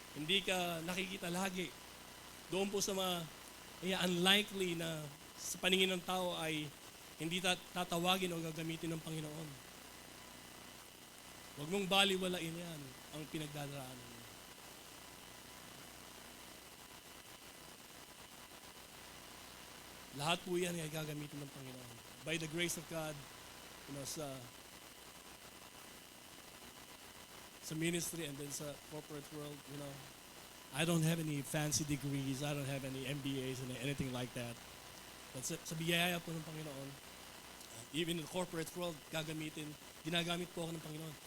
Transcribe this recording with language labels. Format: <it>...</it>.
<tl>Hindi ka nakikita lagi, doon po sa mga unlikely na sa paningin ng tao ay hindi tatawagin o gagamitin ng Panginoon. Huwag mong baliwalain yan ang pinagdadaanan mo. Lahat po yan ay gagamitin ng Panginoon.</tl> <en>By the grace of God, sa ministry and then sa corporate world, I don't have any fancy degrees, I don't have any MBAs and anything like that.</en> <tl>But sa biyaya po ng Panginoon,</tl> <en>even in the corporate world,</en> <tl>ginagamit po ako ng Panginoon.</tl>